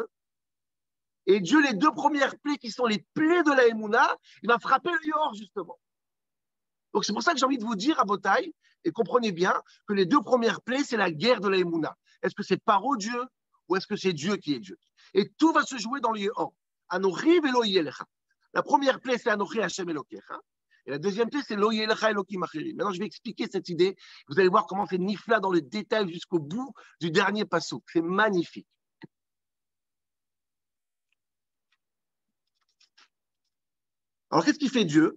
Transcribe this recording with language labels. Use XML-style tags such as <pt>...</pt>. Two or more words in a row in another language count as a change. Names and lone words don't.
<fr>Et Dieu, les 2 premières plaies qui sont les plaies de la Emouna, il va frapper le Yehor, justement. Donc c'est pour ça que j'ai envie de vous dire à Botaï, et comprenez bien que les 2 premières plaies, c'est la guerre de la Emouna. Est-ce que c'est Paro Dieu ou est-ce que c'est Dieu qui est Dieu? Et tout va se jouer dans le Yehor.</fr> <he>אנכי ולא יהיה לך.</he> <fr>La première plaie, c'est</fr> <he>אנכי ה' אלקיך.</he> <fr>Et la deuxième plaie, c'est</fr> <he>לא יהיה לך אלהים אחרים.</he> <fr>Maintenant, je vais expliquer cette idée. Vous allez voir comment c'est nifla dans le détail jusqu'au bout du dernier passouk. C'est magnifique. Alors, qu'est-ce qu'il fait Dieu?</fr>